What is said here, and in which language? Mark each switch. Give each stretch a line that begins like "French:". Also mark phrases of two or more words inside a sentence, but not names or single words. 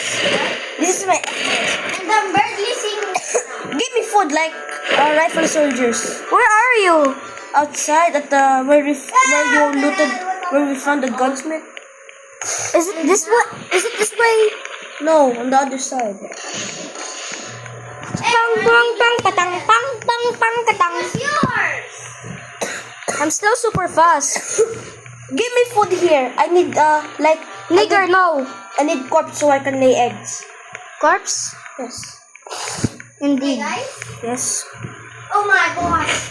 English: This is my egg. And I'm barely seeing. Give me food like rifle soldiers. Where are you? Outside at the where you looted, where we found the gunsmith. Is it this way? Is it this way? No, on the other side. Pang pang pang patang pang pang pang katang. It's yours. I'm still super fast. Give me food here. I need like Nigger, no. I need corpse so I can lay eggs. Corpse? Yes. Hey Indeed. guys. Yes. Oh my gosh.